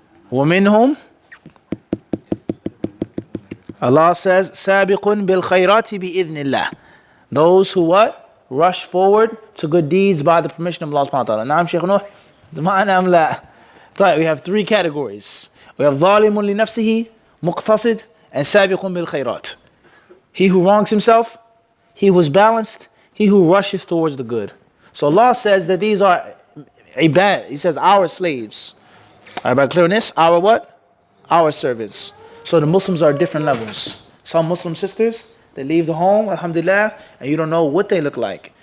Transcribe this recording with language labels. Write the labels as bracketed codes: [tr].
[ar] وَمِنْهُمْ, [en] Allah says, [ar] سَابِقٌ بِالْخَيْرَاتِ بِإِذْنِ اللَّهِ. [en] Those who what? Rush forward to good deeds by the permission of Allah subhanahu wa ta'ala. Naam Shaykh Nuh? Ma'anam la. طيب, we have three categories. We have ظَالِمٌ لِنَفْسِهِ, مُقْتَصِد, and سَابِقٌ بِالْخَيْرَاتِ. He who wrongs himself, he who is balanced, he who rushes towards the good. So Allah says that these are ibad. He says our slaves. Everybody clear on this? Our what? Our servants. So the Muslims are different levels. Some Muslim sisters, they leave the home, alhamdulillah, and you don't know what they look like.